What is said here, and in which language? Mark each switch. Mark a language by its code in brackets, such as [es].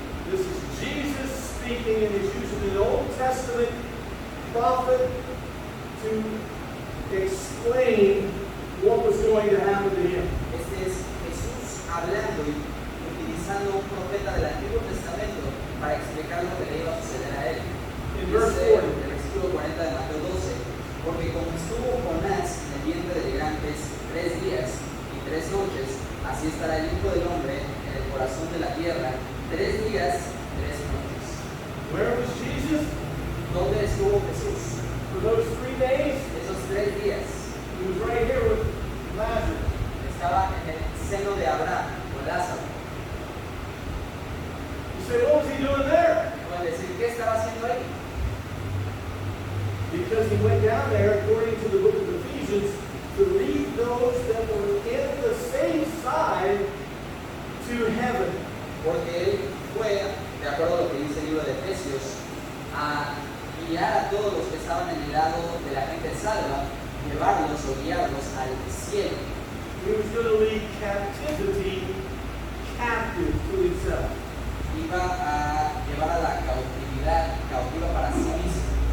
[en] This is Jesus speaking, and he's using an Old Testament prophet to explain what was going to happen to him. [es] Este es Jesús hablando y utilizando un profeta del Antiguo Testamento para explicar lo que le iba a suceder a él. [en] In verse [es] Dice [en] 40. [es] el versículo 40 de Mateo 12, porque como estuvo Jonás en el vientre de gigantes 3 días y 3 noches, así estará el Hijo del Hombre en el corazón de la tierra 3 días, 3 noches. [en] Where was Jesus? [es] ¿Dónde estuvo Jesús? [en] For those 3 days, [es] Esos 3 días [en] he was right here with Lazarus. [es] estaba en el seno de Abraham con Lázaro. [en] You say, what was he doing there? [es] Pueden decir, ¿qué estaba haciendo ahí? [en] Because he went down there, according to the book of Ephesians, to lead those that were in the same side to heaven. [es] Porque él fue, de acuerdo a lo que dice el libro de Efesios, a guiar a todos los que estaban en el lado de la gente salva, llevarlos o guiarlos al cielo. [en] He was going to lead captivity captive to himself. [es] Iba a llevar a la cautividad cautiva para sí mismo.